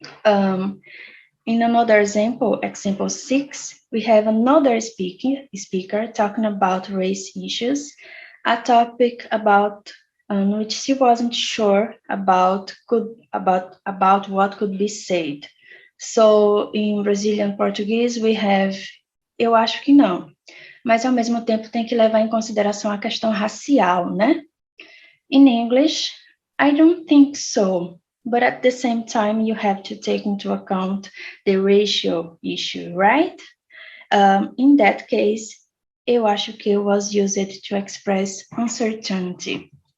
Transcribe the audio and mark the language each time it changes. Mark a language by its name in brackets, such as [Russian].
[English] In another example, example 6, we have another speaker talking about race issues, a topic about which she wasn't sure about what could be said. So in Brazilian Portuguese we have [Portuguese] eu acho que não, mas ao mesmo tempo tem que levar em consideração a questão racial, né? [English] In English, I don't think so, but at the same time you have to take into account the racial issue, right? In that case, eu acho que was used to express uncertainty.